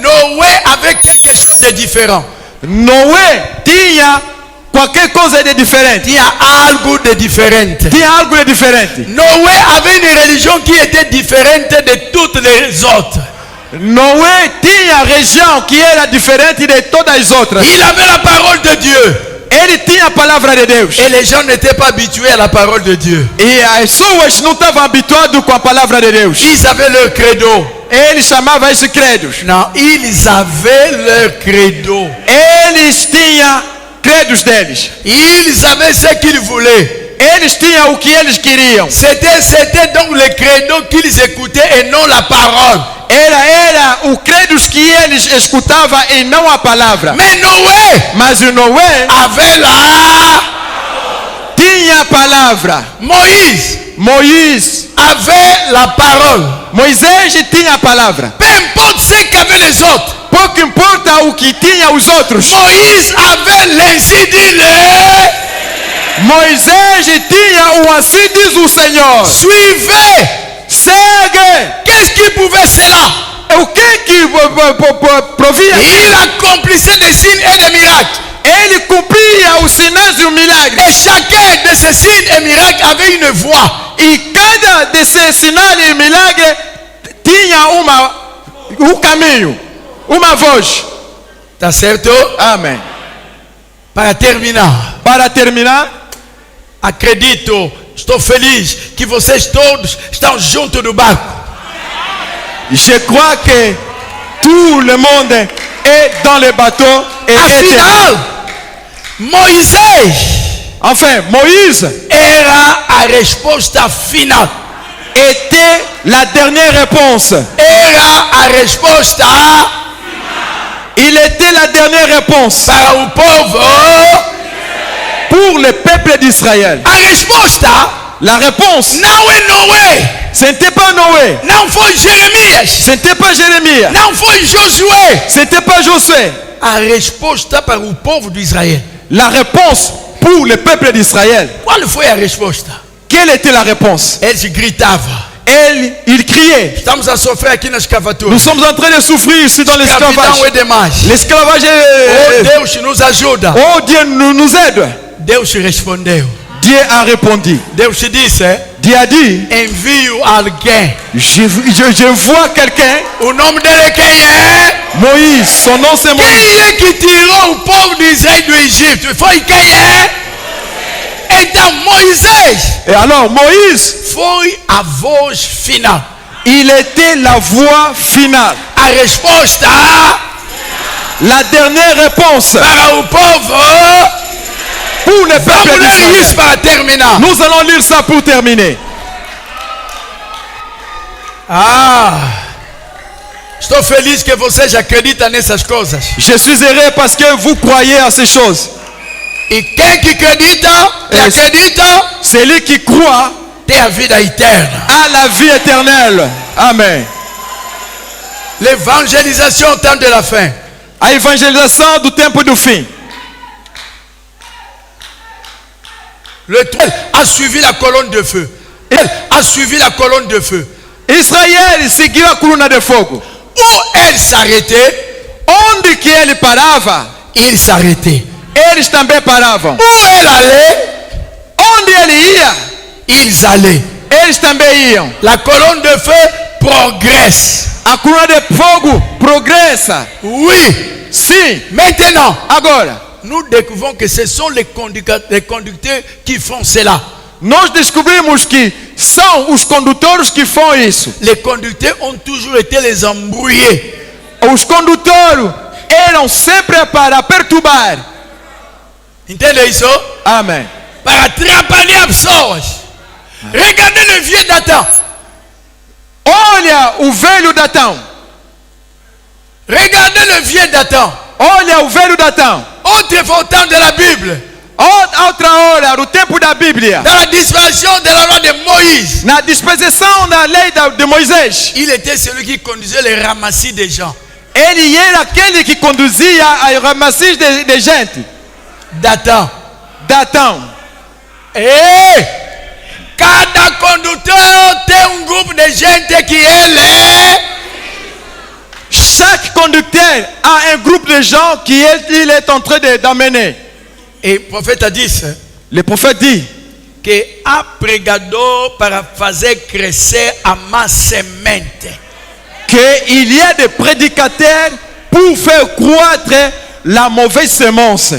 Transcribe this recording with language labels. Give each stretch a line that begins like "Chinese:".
French: Noé avait quelque chose de différent.
Portuguese: Noé tinha qualquer coisa de diferente.
French: Il y a
Portuguese: algo
French: de différent.
Portuguese: Tinha algo de diferente.
French: Noé avait une religion qui était différente de toutes les autres.
Portuguese: Noé tinha região que era diferente de todas as outras.
French: Il avait la parole de Dieu.
Portuguese: Ele tinha a palavra de Deus.
French: Et les gens n'étaient pas habitués à la parole de Dieu.
Portuguese: E as pessoas não estavam habituadas com a palavra de Deus.
French: Ils avaient leur credo.
Portuguese: Ele chamava isso credos.
French: Non, ils avaient leur credo.
Portuguese: Eles tinham credos deles.
French: Ils avaient ce qu'ils voulaient.
Portuguese: Eles tinham o que eles queriam.
French: C'était donc le credo qu'ils écoutaient et non la parole.
Portuguese: Era o credos que eles escutavam e não a palavra.
French: Mais Noé
Portuguese: Mas o Noé
French: avait
Portuguese: tinha a palavra. Moisés
French: avait la parole.
Portuguese: Moisés tinha a palavra.
French: Peu importe ce qu'avaient les autres.
Portuguese: Pouco importa o que tinha os outros.
French: Moïse avait l'insi dit
Portuguese: Moisés tinha o assim diz o Senhor.
French: suivez.
Portuguese: Segue.
French: Qu'est-ce qui pouvait cela?
Portuguese: O que provia?
French: Il accomplissait des signes et des miracles.
Portuguese: Ele cumpria os sinais e o milagre.
French: Et chacun de ces signes et miracles avait une voix.
Portuguese: E cada desses sinais e milagre tinha caminho, uma voz. Tá certo? Amém. Para terminar, acredito, estou feliz que vocês todos estão junto do barco.
French: Je crois que tout le monde est dans le bateau et
Portuguese: Afinal, Moisés
French: enfin Moïse
Portuguese: era a resposta final.
French: était la dernière réponse.
Portuguese: Era a resposta
French: Il était la dernière réponse
Portuguese: para o povo.
French: pour le peuple d'Israël.
Portuguese: A resposta
French: La réponse,
Portuguese: não é Noé,
French: ce n'était pas Noé,
Portuguese: não foi Jeremias,
French: ce n'était pas Jérémie,
Portuguese: não foi Josué.
French: ce n'était pas Josué.
Portuguese: A resposta para o povo de Israel.
French: La réponse pour le peuple d'Israël.
Portuguese: Qual foi a resposta?
French: Quelle était la réponse?
Portuguese: Eles gritavam.
French: Il criait.
Portuguese: Estamos a sofrer aqui na escravatura.
French: Nous sommes en train de souffrir ici dans
Portuguese: Escravidão
French: l'esclavage.
Portuguese: é demais.
French: L'esclavage Oh, est...
Portuguese: Deus nos ajuda.
French: Oh Dieu nous aide.
Portuguese: Deus respondeu.
French: Dieu a répondu.
Portuguese: Deus disse,
French: Dieu a dit,
Portuguese: envio alguém.
French: je vois quelqu'un,
Portuguese: O nome dele quem é?
French: Moïse, son nom c'est Moïse.
Portuguese: Quem é que tirou o povo de Israel do Egito? Foi quem é? Então Moisés
French: Et alors Moïse,
Portuguese: foi a voz final.
French: il était la voix finale.
Portuguese: A resposta
French: La dernière réponse
Portuguese: para o povo.
French: pour le peuple
Portuguese: Vamos ler
French: d'Israël.
Portuguese: isso para terminar.
French: Nous allons lire ça pour terminer.
Portuguese: Estou feliz que vocês acreditam nessas coisas.
French: Je suis heureux parce que vous croyez à ces choses.
Portuguese: E quem que acredita,
French: Celui qui croit
Portuguese: tem a vida eterna.
French: à la vie éternelle. Amen. L'évangélisation au temps de la fin.
Portuguese: A evangelização do tempo do fim.
French: Le trône a suivi la colonne de feu. Elle a suivi la colonne de feu.
Portuguese: Israel seguiu a coluna de fogo.
French: Où elle s'arrêtait,
Portuguese: Onde que ele parava,
French: il s'arrêtait.
Portuguese: eles também paravam.
French: Où elle allait,
Portuguese: Onde ele ia,
French: ils allaient.
Portuguese: eles também iam.
French: La colonne de feu progresse.
Portuguese: A coluna de fogo progressa.
French: Oui.
Portuguese: Sim.
French: Maintenant,
Portuguese: Agora,
French: nous découvrons que ce sont les conducteurs qui font cela.
Portuguese: Nós descobrimos que são os condutores que fazem isso.
French: Les conducteurs ont toujours été les embrouillés.
Portuguese: Os condutores eram sempre para perturbar. Entende isso? Amém. Para atrapalhar as pessoas.
French: Regardez le vieux Dathan.
Portuguese: Olha o velho Datão.
French: Regardez le vieux Dathan.
Portuguese: Olha o velho Datão.
French: Autrefois au temps de la Bible.
Portuguese: Outra hora, no tempo da Bíblia.
French: Dans la dispensation de la loi de Moïse.
Portuguese: Na dispensação da lei de Moisés.
French: Il était celui qui conduisait les ramassis des gens.
Portuguese: Ele era aquele que conduzia a ramassis de gente.
French: Dathan.
Portuguese: Datão. Cada
French: conducteur
Portuguese: tem
French: groupe
Portuguese: de gente que ele.
French: Chaque conducteur a un groupe de gens qui il est en train d'amener. Et le prophète a dit Le prophète dit
Portuguese: que a pregador para fazer crescer a má semente.
French: qu'il y a des prédicateurs pour faire croître la mauvaise semence.